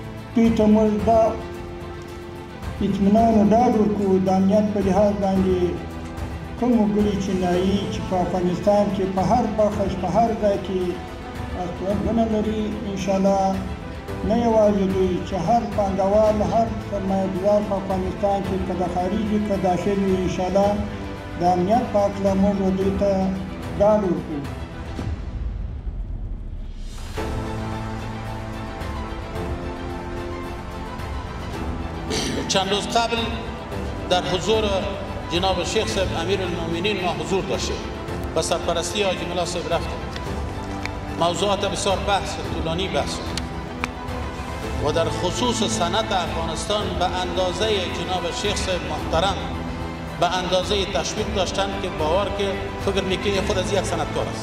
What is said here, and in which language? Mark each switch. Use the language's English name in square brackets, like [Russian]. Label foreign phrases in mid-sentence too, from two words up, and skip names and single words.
[Pashto] دوی ته موږ دا اطمینان او ډاډ ورکوو د امنیت په لحاظ باندې کوم وګړي چې نایي چې په افغانستان کې په هر بخش په هر ځای کې استوګنه لري انشاءالله نه یوازې دوی چې هر پانګوال هر سرمایه‌ګزار په افغانستان کې که د خارج وي که داخل وي انشاءالله د امنیت په هکله موږ دوی ته ډاډ ورکوو. [Persian] چند روز قبل در حضور جناب شیخ صاحب امیر المؤمنین ما حضور داشتیم و سرپرستی حاجی ملا صاحب رفتیم. موضوعات بسیار طولانی بحث و در خصوص صنعت افغانستان به اندازه جناب شیخ صاحب محترم به اندازه تشویق داشتن که باور که فکر میکنی خود از یک صنعتکار است.